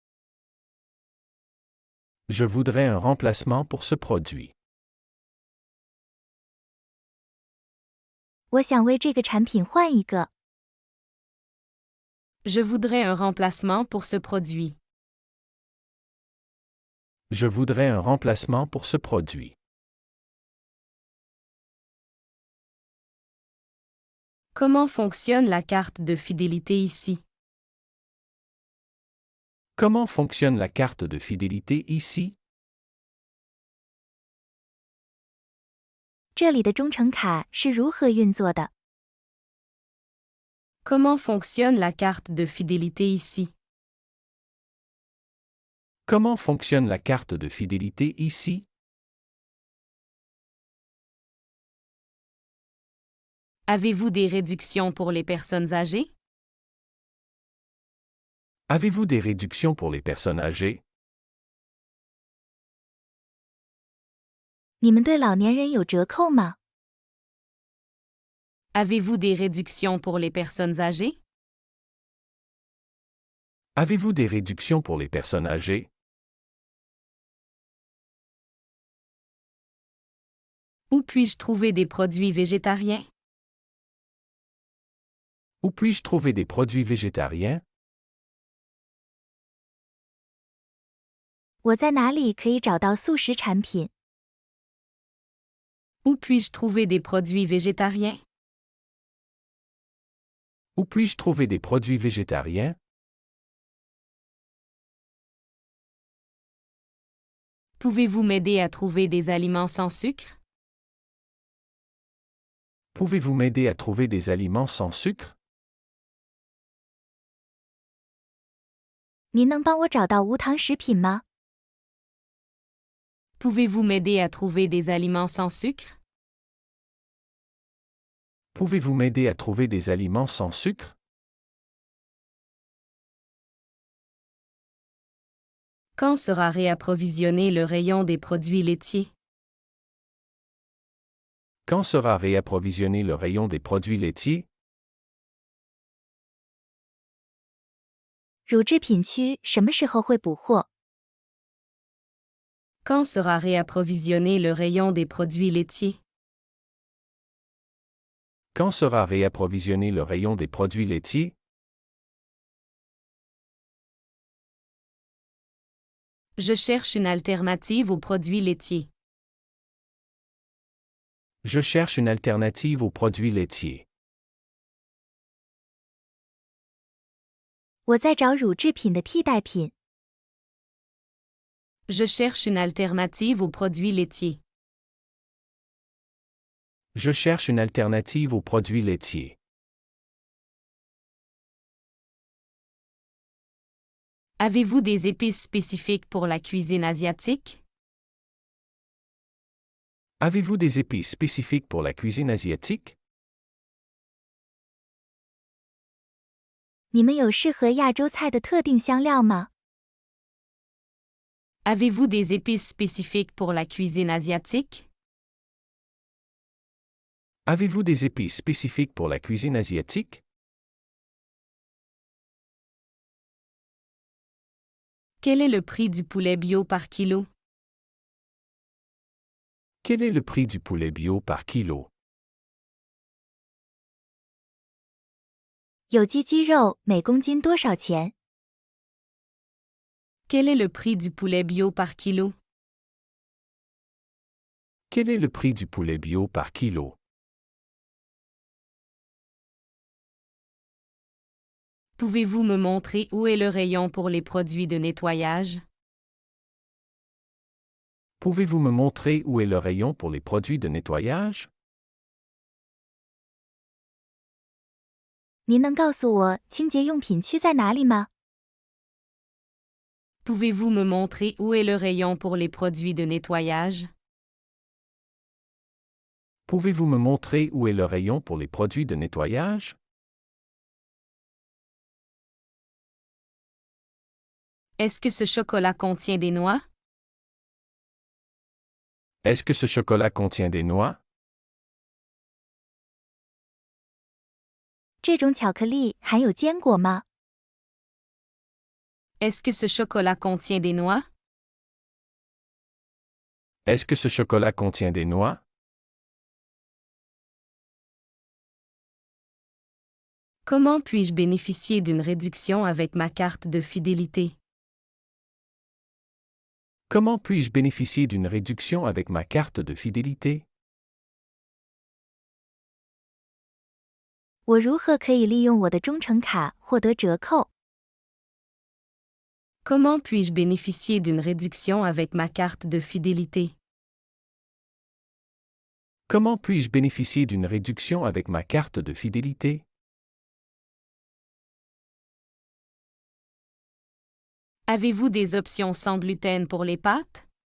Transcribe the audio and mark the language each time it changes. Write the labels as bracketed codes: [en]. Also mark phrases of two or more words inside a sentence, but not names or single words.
[fr] Je voudrais un remplacement pour ce produit. [zh] 我想为这个产品换一个。 [fr] Je voudrais un remplacement pour ce produit. Je voudrais un remplacement pour ce produit. Comment fonctionne la carte de fidélité ici? Comment fonctionne la carte de fidélité ici? [zh] 这里的忠诚卡是如何运作的？ [fr] Comment fonctionne la carte de fidélité ici? Comment fonctionne la carte de fidélité ici? Avez-vous des réductions pour les personnes âgées? Avez-vous des réductions pour les personnes âgées? [zh] 你们对老年人有折扣吗？ [fr] Avez-vous des réductions pour les personnes âgées? Avez-vous des réductions pour les personnes âgées? Où puis-je trouver des produits végétariens? Où puis-je trouver des produits végétariens? [zh] 我在哪里可以找到素食产品？ [fr] Où puis-je trouver des produits végétariens? Où puis-je trouver des produits végétariens? Pouvez-vous m'aider à trouver des aliments sans sucre? Pouvez-vous m'aider à trouver des aliments sans sucre? [zh] 您能帮我找到无糖食品吗？ [fr] Pouvez-vous m'aider à trouver des aliments sans sucre? Pouvez-vous m'aider à trouver des aliments sans sucre? Quand sera réapprovisionné le rayon des produits laitiers? Quand sera réapprovisionné le rayon des produits laitiers? [zh] 乳制品区什么时候会补货？ [fr] Quand sera réapprovisionné le rayon des produits laitiers? Quand sera réapprovisionné le rayon des produits laitiers? Je cherche une alternative aux produits laitiers. Je cherche une alternative aux produits laitiers. [zh] 我在找乳制品的替代品。 [fr] Je cherche une alternative aux produits laitiers. Je cherche une alternative aux produits laitiers. Avez-vous des épices spécifiques pour la cuisine asiatique? Avez-vous des épices spécifiques pour la cuisine asiatique? [zh] 你们有适合亚洲菜的特定香料吗？ [fr] Avez-vous des épices spécifiques pour la cuisine asiatique? Avez-vous des épices spécifiques pour la cuisine asiatique? Quel est le prix du poulet bio par kilo? Quel est le prix du poulet bio par kilo? [zh] 有机鸡肉每公斤多少钱？ [fr] Quel est le prix du poulet bio par kilo? Quel est le prix du poulet bio par kilo? Pouvez-vous me montrer où est le rayon pour les produits de nettoyage? Pouvez-vous me montrer où est le rayon pour les produits de nettoyage? [zh] 您能告诉我清洁用品区在哪里吗？ [fr] Pouvez-vous me montrer où est le rayon pour les produits de nettoyage? Pouvez-vous me montrer où est le rayon pour les produits de nettoyage? Est-ce que ce chocolat contient des noix? Est-ce que ce chocolat contient des noix? [zh] 这种巧克力含有坚果吗？ [fr] Est-ce que ce chocolat contient des noix? Est-ce que ce chocolat contient des noix? Comment puis-je bénéficier d'une réduction avec ma carte de fidélité? Comment puis-je bénéficier d'une réduction avec ma carte de fidélité? [zh] 我如何可以利用我的忠诚卡获得折扣？ [fr] Comment puis-je bénéficier d'une réduction avec ma carte de fidélité? Comment puis-je bénéficier d'une réduction avec ma carte de fidélité? Avez-vous des options sans gluten pour les pâtes?